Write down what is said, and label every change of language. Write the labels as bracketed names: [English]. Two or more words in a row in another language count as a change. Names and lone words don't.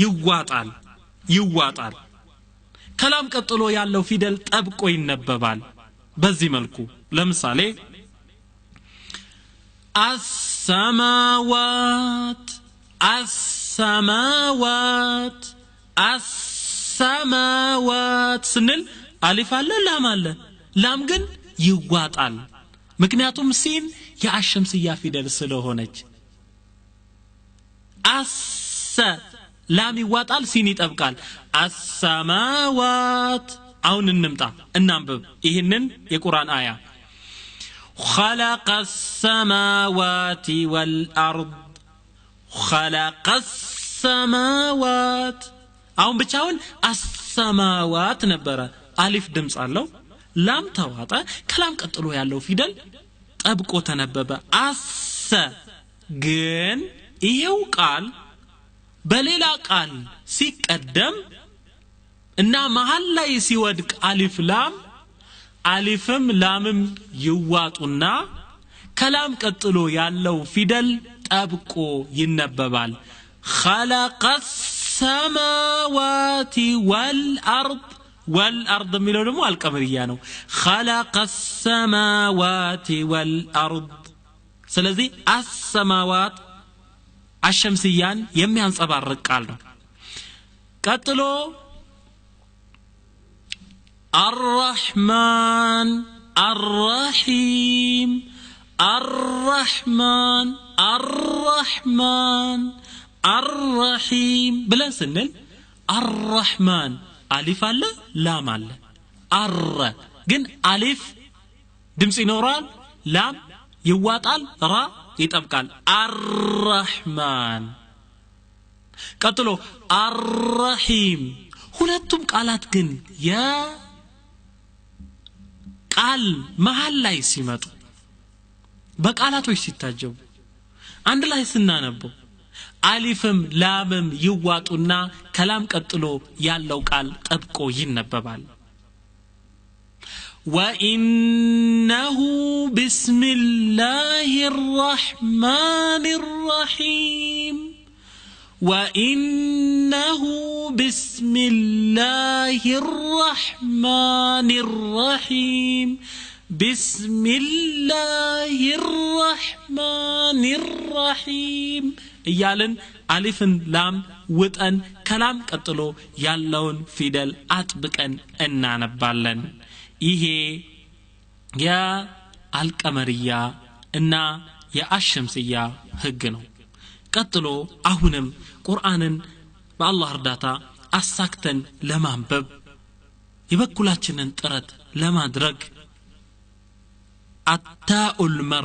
[Amharic] ይዋጣል ከላም ቀጥሎ ያለው ፊደል ጠብቆ ይነበባል በዚህ መልኩ ለምሳሌ አሰማዋት ስንል አሊፍ አለ ላም አለ ላም ግን ይዋጣል ምክንያቱም ሲን የአሸምስያ ፊደል ስለሆነች ላም ይዋጣል ሲን ይጠብቃል አሰማዋት አሁን እንምጣ እናንብብ ይሄንን የቁርአን አያ [Arabic] خلق السماوات والأرض خلق السماوات [Amharic] አሁን ብቻውን السماوات ነበረ አሊፍ ድምጽ አለው ላም ተዋጠ ከላም ቀጥሎ ያለው ፊደል ጠብቆ ተነበበ ግን ይሄው ቃል በሌላ ቃል ሲቀደም እና መሃል ላይ ሲወድቅ አሊፍ ላም አሊፍም ላምም ይዋጡና ከላም ቀጥሎ ያለው ፊደል ጠብቆ ይነበባል [Arabic] خلق السماوات [Amharic] والأرض የሚለው ደግሞ አልቀመርያ ነው [Arabic] خلق السماوات والأرض [Amharic] ስለዚህ السماوات አሸምስያን የሚያንጸባርቅ ቃል ነው ቀጥሎ [Arabic] الرحمن الرحيم الرحمن الرحمن الرحيم ብለን [Amharic] ስንል الرحمن አሊፍ አለ ላም አለ ግን አሊፍ ድምጽ ይኖራል ላም ይዋጣል ራ ይጠብቃል الرحمن ቀጥሎ الرحيم ሁለቱም ቃላት ግን ቃል መሃል ላይ ሲመጡ በቃላቶች ሲታጀቡ አንድ ላይ ስናነበው አሊፍም ላምም ይዋጡና ከላም ቀጥሎ ያለው ቃል ጠብቆ ይነበባል [Arabic] وإنه بسم الله الرحمن الرحيم وإنه بسم الله الرحمن الرحيم بسم الله الرحمن الرحيم [Amharic] እያልን አሊፍን ላም ውጠን ከላም ቀጥሎ ያለውን ፊደል አጥብቀን እናነባለን ይሄ የአልቀመርያ እና የአሸምስያ ህግ ነው ቀጥሎ አሁንም ቁርአንን በአላህ እርዳታ አሳክተን ለማንበብ የበኩላችንን ጥረት ለማድረግ አታኡል